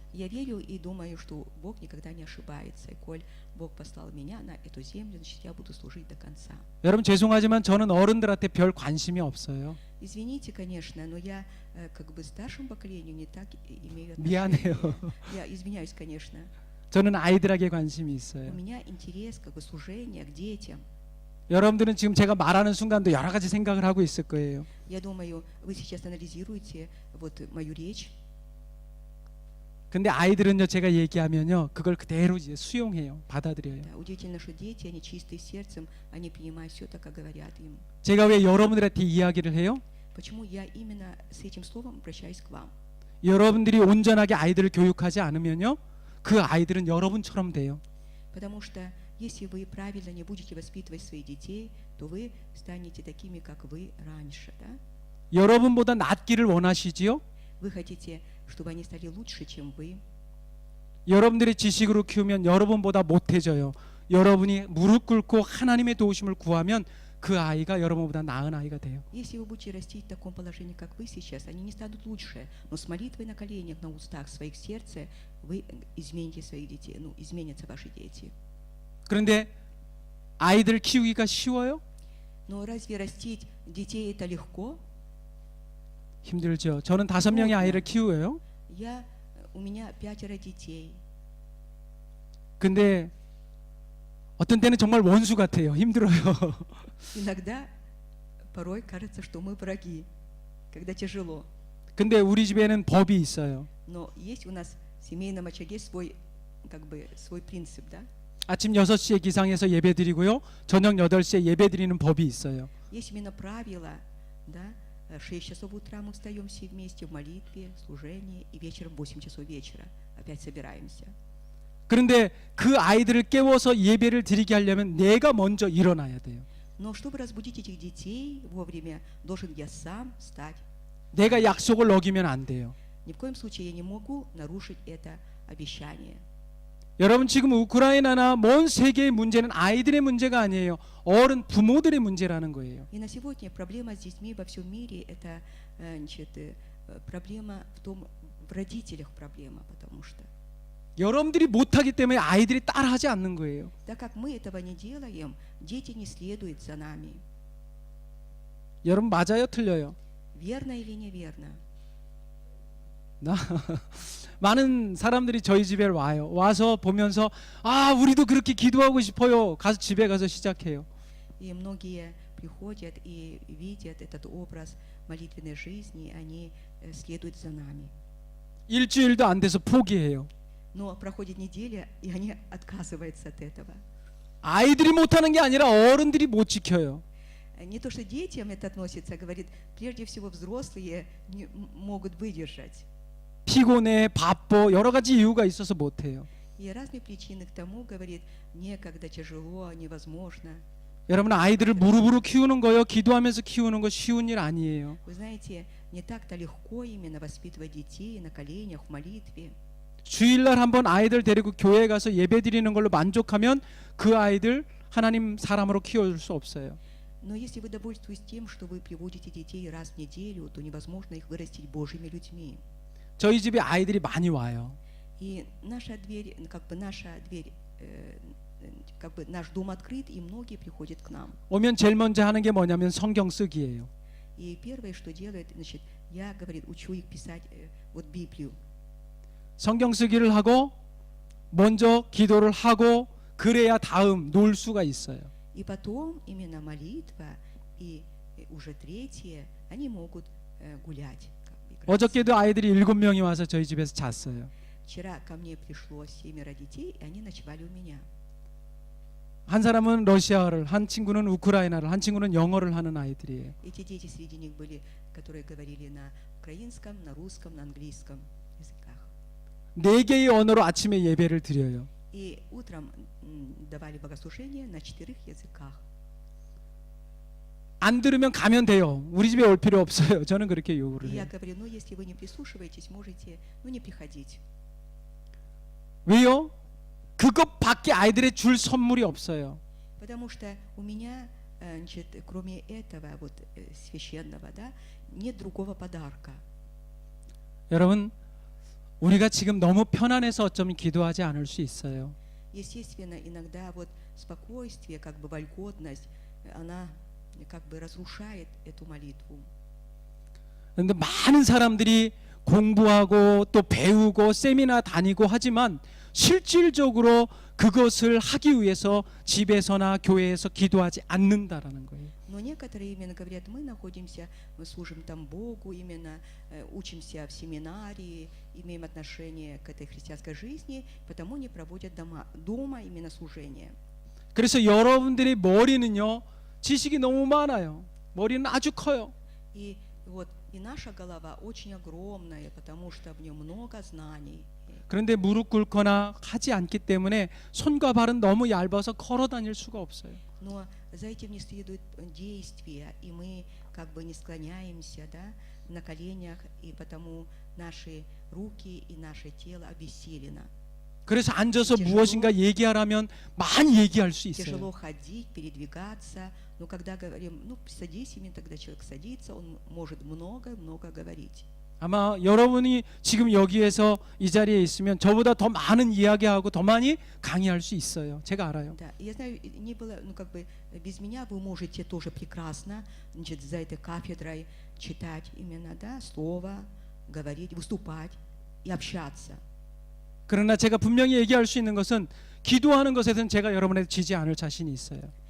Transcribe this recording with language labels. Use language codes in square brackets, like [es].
[ru] Я верю и думаю, что Бог никогда не ошибается. И коль Бог послал меня на эту землю, значит, я буду служить до конца. [ko] 여러분 죄송하지만 저는 어른들한테 별 관심이 없어요. [ru] Извините, конечно, но я как бы старшему поколению не так имею отношение. [ko] 미안해요. [ru] Я извиняюсь, конечно. [ko] 저는 아이들에게 관심이 [ru] У [ko] 있어요. [ru] меня интерес как бы служения к детям. [ko] 여러분들은 지금 제가 말하는 순간도 여러 가지 생각을 하고 있을 거예요. [ru] Я думаю, вы сейчас анализируете вот мою речь. [ko] 근데 아이들은요 제가 얘기하면요 그걸 그대로 이제 수용해요. 받아들여요. [ru] Да, удивительно, что дети, они чистые сердцем, они принимают все так, как говорят им. [ko] 제가 왜 여러분들한테 이야기를 해요? [ru] Почему я именно с этим словом обращаюсь к вам? [ko] 여러분들이 온전하게 아이들을 교육하지 않으면요 그 아이들은 여러분처럼 돼요. [ru] Потому что если вы правильно не будете воспитывать своих детей, то вы станете такими, как вы раньше, да? [ko] 여러분보다 낫기를 원하시지요? [ru] Вы хотите, чтобы они стали лучше, чем вы. [ko] 여러분들의 지식으로 키우면 여러분보다 못해져요. 여러분이 무릎 꿇고 하나님의 도우심을 구하면 그 아이가 여러분보다 나은 아이가 돼요. [ru] Если вы будете расти в таком положении, как вы сейчас, они не станут лучше. Но с молитвой на коленях, на устах, в своих сердце, вы измените своих детей, ну, изменятся ваши дети. [ko] 그런데 아이들 키우기가 쉬워요? [ru] Но разве растить детей это легко? [ko] 힘들죠. 저는 5명의 아이를 키우어요. [ru] У меня 5 детей. [ko] 근데 어떤 때는 정말 원수 같아요. 힘들어요. [ru] Иногда, порой кажется, что мы враги, когда тяжело. [ko] 근데 우리 집에는 법이 있어요. [ru] Но есть у нас в семейном очаге свой, как бы, свой принцип, да? [ko] 아침 6시에 기상해서 예배 드리고요. 저녁 8시에 예배 드리는 법이 있어요. [ru] Есть именно правило, да? 6 часов утра мы встаем все вместе в молитве, служении, и вечером 8 часов вечера опять собираемся. [ko] 그런데 그 아이들을 깨워서 예배를 드리게 하려면 내가 먼저 일어나야 돼요. [ru] Но чтобы разбудить этих детей вовремя, должен я сам встать. [ko] 내가 약속을 어기면 안 돼요. [ru] Ни в коем случае я не могу нарушить это обещание. [ko] 여러분 지금 우크라이나나 먼 세계의 문제는 아이들의 문제가 아니에요. 어른 부모들의 문제라는 거예요. [ru] И на сегодня проблема с детьми во всем мире это значит, проблема в родителях проблема, потому что [ko] 여러분들이 못하기 때문에 아이들이 따라하지 않는 거예요. [ru] так как мы этого не делаем, дети не следуют за нами. [ko] 여러분 맞아요, 틀려요? [ru] Верно или неверно? [ko] 많은 사람들이 저희 집에 와요. 와서 보면서 아 우리도 그렇게 기도하고 싶어요. 가서 집에 가서 시작해요. [ru] И многие приходят и видят этот образ молитвенной жизни, они следуют за нами. [ko] 일주일도 안 돼서 포기해요. [ru] Но проходит неделя, и они отказываются от этого. [ko] 아이들이 못하는 게 아니라 어른들이 못 지켜요. [ru] Не то, что детям это относится, говорит, прежде всего взрослые не могут выдержать. [ko] 피곤해, 바빠, 여러 가지 이유가 있어서 못 해요. [ru] И разные причины к тому, говорит, некогда, тяжело, невозможно. [ko] 여러분 아이들을 무릎으로 키우는 거요, 기도하면서 키우는 거 쉬운 일 아니에요. [ru] Вы знаете, не так-то легко именно воспитывать детей на коленях, в молитве. [ko] 주일날 한번 아이들 데리고 교회 가서 예배 드리는 걸로 만족하면 그 아이들 하나님 사람으로 키워줄 수 없어요. [ru] Но если вы довольствуетесь тем, что вы приводите детей раз в неделю, то невозможно их вырастить Божьими людьми. [ko] 저희 집에 아이들이 많이 와요. [ru] И наша дверь, как бы наш дом открыт, и многие приходят к нам. [ko] 오면 제일 먼저 하는 게 뭐냐면 성경 쓰기예요. [ru] И первое, что делает, значит, я, говорит, учу их писать вот Библию. [ko] 성경 쓰기를 하고 먼저 기도를 하고 그래야 다음 놀 수가 있어요. [ru] И потом именно молитва и уже третье, они могут гулять. [ko] 어저께도 아이들이 7명이 와서 저희 집에서 잤어요. [ru] Вчера ко мне пришло 7 детей, и они ночевали у меня. [ko] 한 사람은 러시아어를, 한 친구는 우크라이나를, 한 친구는 영어를 하는 아이들이에요. [ru] Эти дети среди них были, которые говорили на украинском, на русском, на английском языках. [ko] 4개의 언어로 아침에 예배를 드려요. [ru] И утром давали богослужение на 4 языках. [ko] 안 들으면 가면 돼요. 우리 집에 올 필요 없어요. 저는 그렇게 요구를 [ru] И я [ko] 해요. [ru] говорю, ну если вы не прислушиваетесь, можете, ну не приходить. [ko] 왜요? 그것밖에 아이들의 줄 선물이 없어요. [ru] Потому что у меня, значит, кроме этого вот священного, да, нет другого подарка. [ko] 여러분 우리가 지금 너무 편안해서 어쩌면 기도하지 않을 수 있어요. [ru] Естественно, иногда вот спокойствие, как бы вольготность, она как бы разрушает эту молитву. [ko] 그런데 많은 사람들이 공부하고 또 배우고 세미나 다니고 하지만 실질적으로 그것을 하기 위해서 집에서나 교회에서 기도하지 않는다라는 거예요. [ru] Но некоторые именно говорят, мы находимся, мы служим там Богу, именно учимся в семинарии, имеем отношение к этой христианской жизни, потому не проводят дома именно служение. [ko] 그래서 여러분들의 머리는요, 지식이 너무 많아요. 머리는 아주 커요. [ru] И вот и наша голова очень огромная, потому что в нем много знаний. [ko] 그런데 무릎 꿇거나 하지 않기 때문에 손과 발은 너무 얇아서 걸어 다닐 수가 없어요. [ru] Но за этим не следует действия, и мы как бы не склоняемся, да, на коленях, и потому наши руки и наше тело обессилено. [ko] 그래서 앉아서 무엇인가 얘기하라면 많이 얘기할 수 [ru] Тяжело [ko] 있어요. [ru] ходить, передвигаться, но когда говорим, ну, садись, именно тогда человек садится, он может много-много говорить. [ko] 아마 여러분이 지금 여기에서 이 자리에 있으면 저보다 더 많은 이야기하고 더 많이 강의할 수 있어요. 제가 알아요. [ru] Да, я знаю, не было, ну, как бы без меня вы можете тоже прекрасно, значит, за этой кафедрой читать именно, да, слово, говорить, выступать и общаться. [ko] 그러나 제가 분명히 얘기할 수 있는 것은 기도하는 것에서는 제가 여러분을 지지 않을 자신이 있어요.